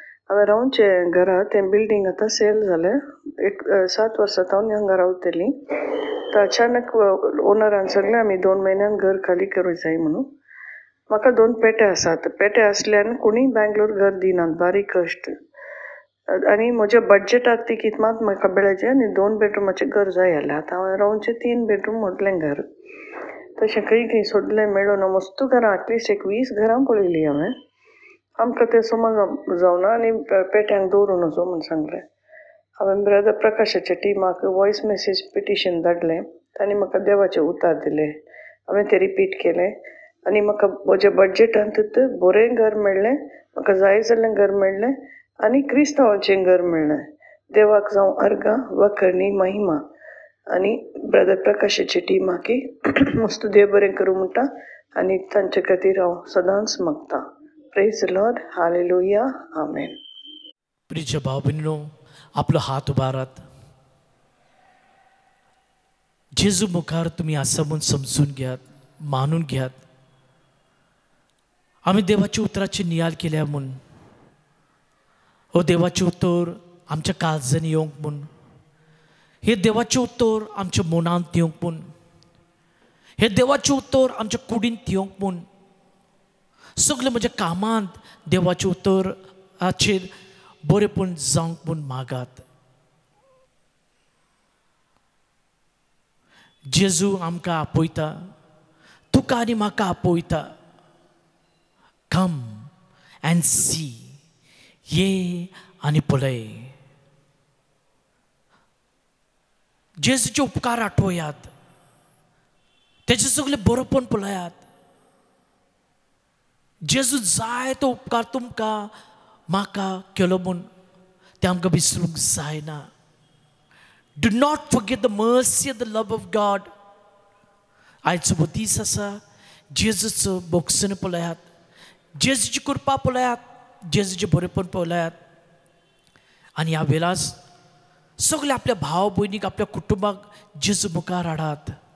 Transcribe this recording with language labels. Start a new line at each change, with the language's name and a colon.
Goan Konkani: हांवें रावचे घरा तें बिल्डींग आतां सेल जालें. 7 वर्सां तावन ह्या घरा रावतलीं. तर अचानक ओनरान सांगलें आमी 2 म्हयन्यान घर खाली करूं जाय म्हणून. म्हाका 2 पेटे आसात. पेटे आसल्यान कोणीय बेंगलोर घर दिनात, बारीक कश्ट. आनी म्हज्या बड्जेटाक ती कितमात म्हाका बेळेचें आनी 2 बेडरूमाचें घर जाय जालें. आतां हांवें रावचें 3 बेडरूम म्हटलें घर. तशें खंय सोदलें मेळूं ना. मस्तू घरां, एटलिस्ट एक 20 घरां पळयलीं हांवें. आमकां ते समज जावना आनी पेट्यांक दवरून वचो म्हूण सांगलें. हांवें ब्रदर प्रकाशाच्या टिमाक वॉयस मेसेज पिटिशन धाडलें. तांणी म्हाका देवाचे उतार दिले. हांवें ते रिपीट केले आनी म्हाका म्हज्या बजेटांत बरें घर मेळ्ळें, म्हाका जाय जाल्लें घर मेळ्ळें आनी क्रिस्तांवाचें घर मेळ्ळें. देवाक जावं अर्गां वखणी महिमा. आनी ब्रदर प्रकाशाची टिमाकी मस्त देव बरें करूं म्हणटा आनी तांचे खातीर हांव सदांच मागतां.
English: Praise lord, hallelujah, amen.
Goan Konkani: प्रिय भाव बहिणीनो, आपलो हात उबारात. जेजू मुखार तुम्ही असं म्हणून समजून घ्यात, मानून घ्यात. आम्ही देवाच्या उतराचे नियाल केल्या म्हूण, हो देवाचे उतर आमच्या काळजांनी येवंक म्हूण, हे देवाचे उतर आमच्या मनांत येवंक म्हूण, हे देवाचे उतर आमच्या कुडींत येवंक म्हूण, सगळे म्हज्या कामांत देवाचे उतराचेर बरेपण जावंक म्हूण मागात. जेजू आमकां आपयता, तुका आनी म्हाका आपयता.
English: come and see,
Goan Konkani: ये आनी पळय. जेजूचे उपकार आठवयात, तेचे सगळे बरोपण पळयात. जेजू जाय तो उपकार तुमकां म्हाका केलो म्हूण ते आमकां विसरूंक जायना.
English: Do not forget the mercy of the love of God.
Goan Konkani: आयचो दीस आसा, जेजूचो बोगसण पळयात, जेजूची कृपा पळयात, जेजूचे बरेपण पळयात. आनी ह्या वेळास सगळे आपल्या भाव भयणीक, आपल्या कुटुंबाक जेजू मुखार हाडात.